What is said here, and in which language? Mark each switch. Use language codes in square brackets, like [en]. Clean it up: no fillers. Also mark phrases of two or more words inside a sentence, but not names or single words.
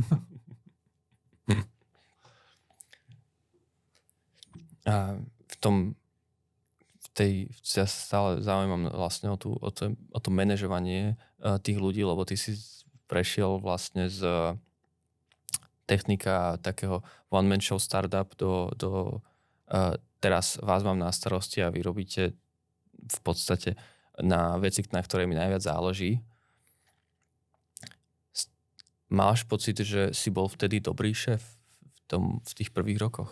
[sk] A ja sa stále zaujímam vlastne o to manažovanie tých ľudí, lebo ty si prešiel vlastne z technika takého [en] one-man show startup [sk] do teraz vás mám na starosti a vy robíte v podstate na veci, na ktoré mi najviac záleží. Máš pocit, že si bol vtedy dobrý šéf v tých prvých rokoch?